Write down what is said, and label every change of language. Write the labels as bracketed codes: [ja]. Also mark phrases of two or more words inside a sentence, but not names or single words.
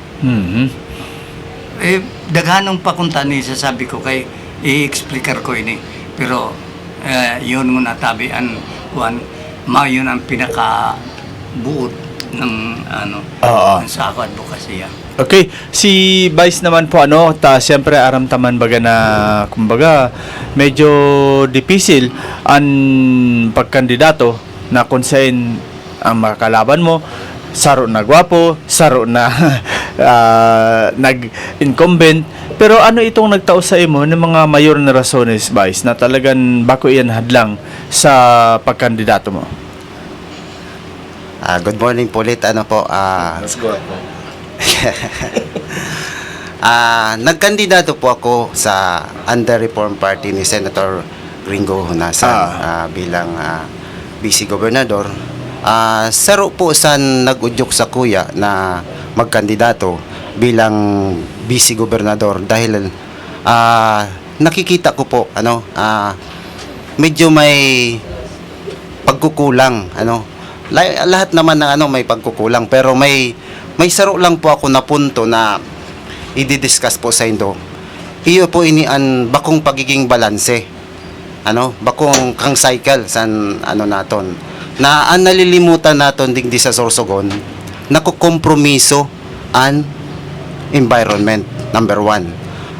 [bik] Daghanong pakunta ni sasabi ko kay i-explicar ko ini, pero yun muna tabi ang kuan yun ang pinaka buod ng sa ako advokasya. Okay, si Vice naman po siyempre aramtaman baga na kumbaga medyo dipisil ang pagkandidato na konsen ang makakalaban mo, saro na gwapo, saro na nag-incumbent, pero ano itong nagtao sa imo ng mga mayor na rasones, Vice, na talagang bako iyan hadlang sa pagkandidato mo? [en] Good morning [tl] po ulit. [en] Let's go po. [tl] Nagkandidato po ako sa Under-Reform Party ni Senator Gringo Hunasan bilang BC Gobernador. [bik] Saro po san nag-udyok sa kuya na magkandidato bilang BC Gobernador dahil nakikita ko po medyo may pagkukulang lahat naman na may pagkukulang, pero may saro lang po ako na punto na i-discuss po sa indo. Iyo po ini an bakong pagiging balanse. Bakong kang cycle san naton. Na ang nalilimutan naton digdi sa Sorsogon, nakukompromiso an environment, number 1.